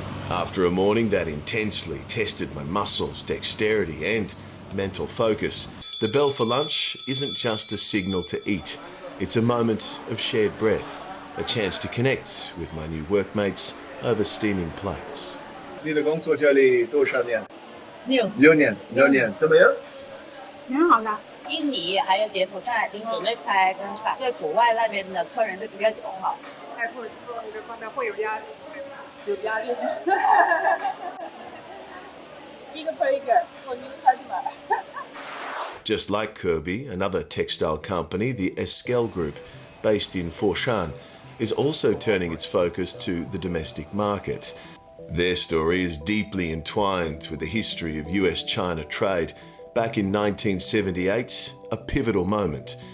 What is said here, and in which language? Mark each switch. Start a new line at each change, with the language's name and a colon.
English: After a morning that intensely tested my muscles, dexterity and mental focus, the bell for lunch isn't just a signal to eat. It's a moment of shared breath, a chance to connect with my new workmates over steaming plates.
Chinese: 你的工作这里多少年？6年，怎么样？挺好的。印尼还有柬埔寨已经准备开工厂，对国外那边的客人就比较友好。开拓这方面会有压力，有压力。一个推一个，我明天开始买。
English: Just like Kirby, another textile company, the Eskel Group, based in Foshan, is also turning its focus to the domestic market. Their story is deeply entwined with the history of US-China trade. Back in 1978, a pivotal moment.